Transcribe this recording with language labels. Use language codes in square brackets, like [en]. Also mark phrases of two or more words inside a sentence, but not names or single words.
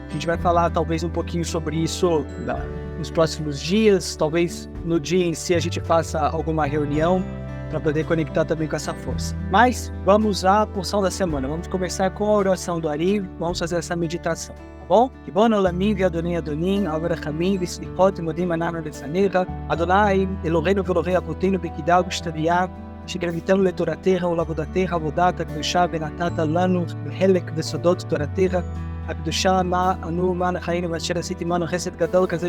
[pt] A gente vai falar talvez um pouquinho sobre isso nos próximos dias. Talvez no dia em si a gente faça alguma reunião para poder conectar também com essa força. Mas vamos à porção da semana. Vamos começar com a oração do Ari. Vamos fazer essa meditação. bom? [he] ריבון העולמים ואדוני אדונים, אב רחמים וסליחות ומודים אנחנו לפניך, אדוני אלוהינו ואלוהי אבותינו בקידה ובשתדיה, שגרביתנו לתורתך ולעבודתך עבודת הקדושה ונתת לנו חלק בסודות תורתך הקדושה מה אנו למען חיינו ואשר עשיתי עמנו חסד גדול כזה